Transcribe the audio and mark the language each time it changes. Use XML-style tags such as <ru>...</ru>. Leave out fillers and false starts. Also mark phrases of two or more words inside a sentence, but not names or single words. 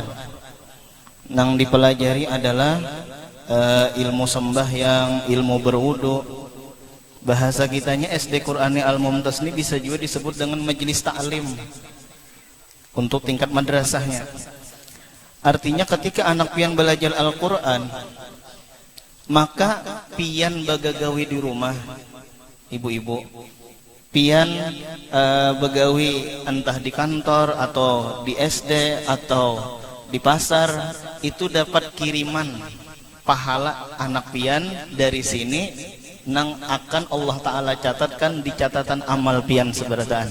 <id>Nang dipelajari adalah ilmu sembahyang, ilmu berwudu. Bahasa kitanya SD Qur'ani Al-Mumtaz ini bisa juga disebut dengan majelis ta'lim untuk tingkat madrasahnya. Artinya ketika anak pian belajar Al-Qur'an, maka</id> <bjn>pian bagagawi</bjn> <id>di rumah, ibu-ibu</id> <bjn>pian begawi</bjn> <id>entah di kantor atau di SD atau di pasar, itu dapat kiriman pahala anak pian dari sini nang akan Allah taala catatkan di catatan amal</id> <bjn>pian seberataan.</bjn>